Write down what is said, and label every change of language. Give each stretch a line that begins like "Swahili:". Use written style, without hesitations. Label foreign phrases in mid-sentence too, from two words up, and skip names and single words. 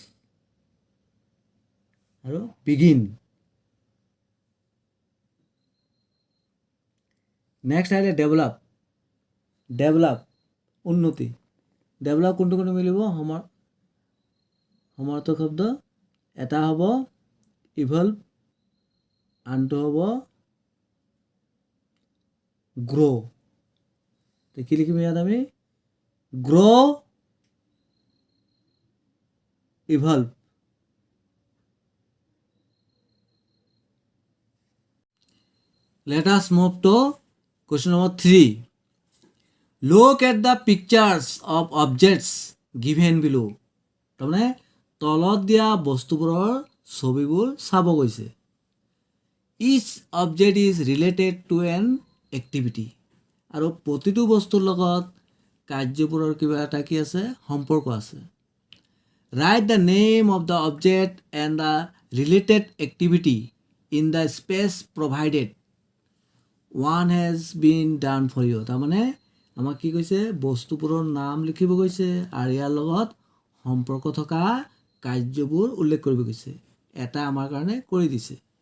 Assamese: আৰু
English: begin next
Assamese: আহিলে ডেভেলপ উন্নতি ডেভেলপ কোনটো মিলিব সমাৰ্থক শব্দ এটা হ'ব ইভলভ আনটো হ'ব
English: গ্ৰ'
Assamese: কি লিখিম ইয়াত আমি
English: গ্ৰ' ইভলভ let us move to question number 3 look at the pictures of objects given below
Assamese: তাৰমানে তলত দিয়া বস্তুবোৰৰ ছবিবোৰ চাব গৈছে
English: each object is related to an activity
Assamese: আৰু প্ৰতিটো বস্তুৰ লগত কাৰ্যবোৰৰ কিবা এটা কি আছে সম্পৰ্ক আছে
English: write the name of the object and the related activity in the space provided one has been done for you
Assamese: তাৰমানে আমাক কি কৈছে বস্তুবোৰৰ নাম লিখিব কৈছে আৰু ইয়াৰ লগত সম্পৰ্ক থকা কাৰ্যবোৰ উল্লেখ কৰিব কৈছে এটা আমাৰ কাৰণে কৰি দিছে